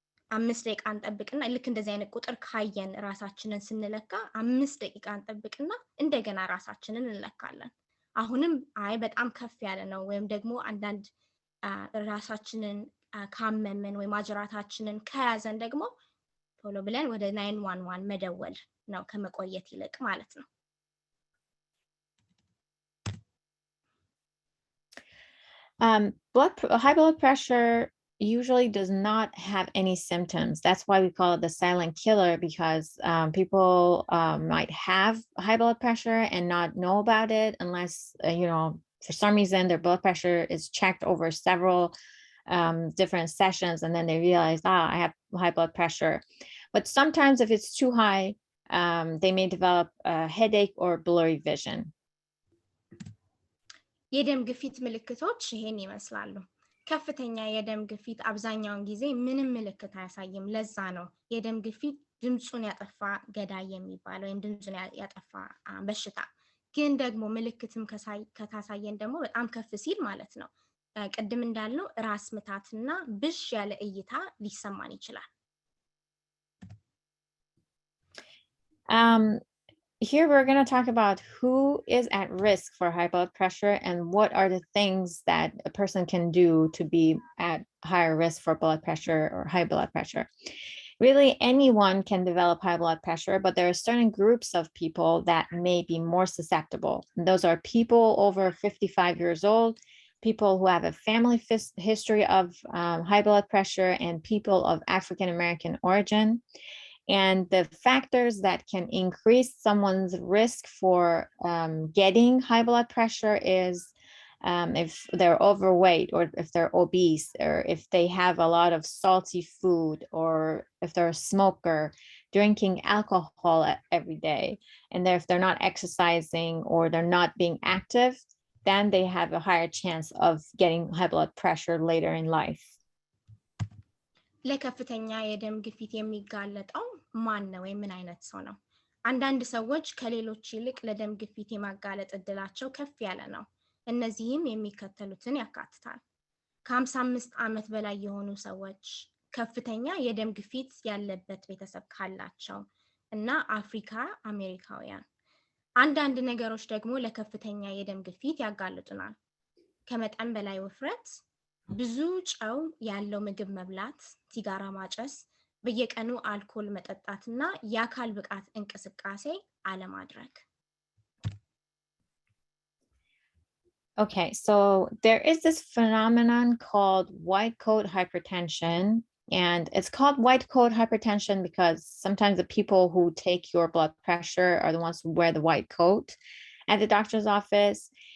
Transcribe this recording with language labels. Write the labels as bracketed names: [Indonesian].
[Amharic] 5 ደቂቃ እንጠብቅና ልክ እንደዚህ አይነት ቁጥር ካየን ራሳችንን ስንለካ 5 ደቂቃ እንጠብቅና እንደገና ራሳችንን እንለካለን። አሁንም አይ በጣም ከፍ ያለ ነው ወይም ደግሞ አንዳንድ ራሳችንን ካመመን ወይ ማጅራታችንን ከያዘን ደግሞ ቶሎ ብለን ወደ 911 መደወል ነው ከመቆየት ይልቅ ማለት ነው። [English] High blood pressure usually does not have any symptoms. That's why we call it the silent killer, because people might have high blood pressure and not know about it unless, for some reason their blood pressure is checked over several different sessions, and then they realize, I have high blood pressure. But sometimes if it's too high, they may develop a headache or blurry vision. [Amharic] የደም ግፊት ምልክቶች ይሄን ይመስላሉ። ከፍተኛ የደም ግፊት አብዛኛውን ጊዜ ምንም ምልክት አያሳይም። ለዛ ነው የደም ግፊት ድምጹን ያጠፋ ገዳይ የሚባለው ወይም ድምጹን ያጠፋ በሽታ። ግን ደግሞ ምልክትም ከታሳየን ደግሞ በጣም ከፍ ሲል ማለት ነው ቅድም እንዳልነው ራስ ምታትና ብዥ ያለ እይታ ሊሰማን ይችላል። [English] Here we're going to talk about who is at risk for high blood pressure and what are the things that a person can do to be at higher risk for blood pressure or high blood pressure. Really, anyone can develop high blood pressure, but there are certain groups of people that may be more susceptible. And those are people over 55 years old, people who have a family history of high blood pressure, and people of African American origin. And the factors that can increase someone's risk for getting high blood pressure is if they're overweight, or if they're obese, or if they have a lot of salty food, or if they're a smoker, drinking alcohol every day, and if they're not exercising or they're not being active, then they have a higher chance of getting high blood pressure later in life. [Amharic] ለከፍተኛ የደም ግፊት የሚጋለጠው ማን ነው ወይ ምን አይነት ሰው ነው? አንዳንድ ሰዎች ከሌሎች ይልቅ ለደም ግፊት የማጋለጥ እድላቸው ከፍ ያለ ነው። እነዚህም የሚከተሉትን ያካትታል። ከ55 ዓመት በላይ የሆኑ ሰዎች፣ ከፍተኛ የደም ግፊት ያለበት ቤተሰብ ካላቸው እና አፍሪካ አሜሪካውያን። አንዳንድ ነገሮች ደግሞ ለከፍተኛ የደም ግፊት ያጋልጡናል። ከመጠን በላይ ውፍረት፣ ብዙ ጨው ያለው ምግብ መብላት፣ ሲጋራ ማጨስ፣ በየቀኑ አልኮል መጠጣትና የአካል ብቃት እንቅስቃሴ አለማድረግ። [English] Okay, so there is this phenomenon called white coat hypertension, and it's called white coat hypertension because sometimes the people who take your blood pressure are the ones who wear the white coat at the doctor's office.